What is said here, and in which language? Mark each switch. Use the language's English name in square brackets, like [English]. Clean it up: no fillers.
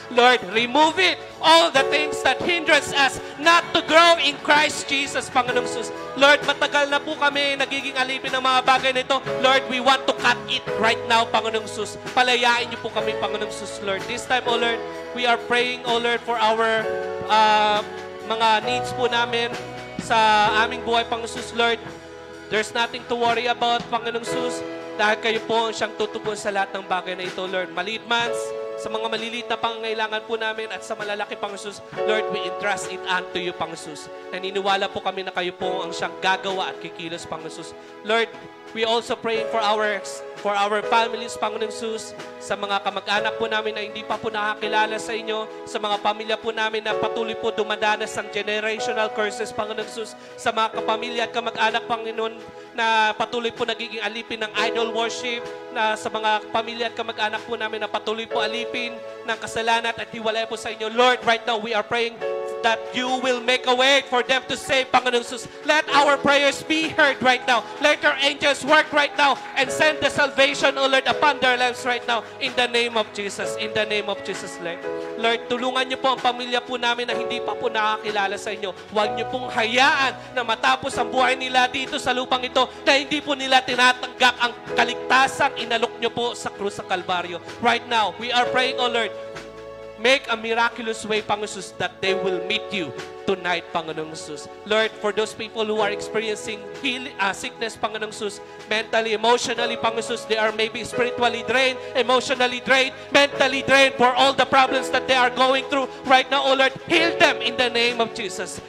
[English] Lord, remove it, all the things that hinders us not to grow in Christ Jesus, Panginoong Jesus. [Filipino] Lord, matagal na po kami nagiging alipin ng mga bagay na ito. [English] Lord, we want to cut it right now, Panginoong Jesus. [Filipino] Palayain niyo po kami, [English] Panginoong Jesus, Lord. This time, O Lord, we are praying, O Lord, for our mga needs [Filipino] po namin sa aming buhay, [English] Panginoong Jesus, Lord. There's nothing to worry about, [Filipino] Panginoong Jesus, dahil kayo po ang siyang tutugon sa lahat ng bagay na ito, Lord. Maliit man, sa mga maliliit na pangangailangan po namin at sa malalaki, Panginoong Jesus, Lord, [English] we entrust it unto you, [Filipino] Panginoong Jesus. Naniniwala po kami na kayo po ang siyang gagawa at kikilos, Panginoong Jesus. [English] Lord, we also praying for our families, [Filipino] Panginoong Jesus, sa mga kamag-anak po namin na hindi pa po nakakilala sa inyo, sa mga pamilya po namin na patuloy po dumadanas ng generational curses, Panginoong Jesus, sa mga kapamilya at kamag-anak, Panginoon, na patuloy po nagiging alipin ng idol worship, na sa mga pamilya at kamag-anak po namin na patuloy po alipin ng kasalanan at hiwalay po sa inyo. [English] Lord, right now we are praying that you will make a way for them to say, Panginoong Jesus, let our prayers be heard right now. Let your angels work right now and send the salvation, O Lord, upon their lives right now. In the name of Jesus. In the name of Jesus, [Filipino] Lord, tulungan niyo po ang pamilya po namin na hindi pa po nakakilala sa inyo. Huwag niyo pong hayaan na matapos ang buhay nila dito sa lupang ito na hindi po nila tinatanggap ang kaligtasang inalok niyo po sa krus sa Kalbaryo. [English] Right now, we are praying, O Lord, make a miraculous way, Panginoon Jesus, that they will meet you tonight, Panginoong Jesus. Lord, for those people who are experiencing sickness, Panginoong Jesus, mentally, emotionally, Panginoong Jesus, they are maybe spiritually drained, emotionally drained, mentally drained for all the problems that they are going through right now. Oh Lord, heal them in the name of Jesus.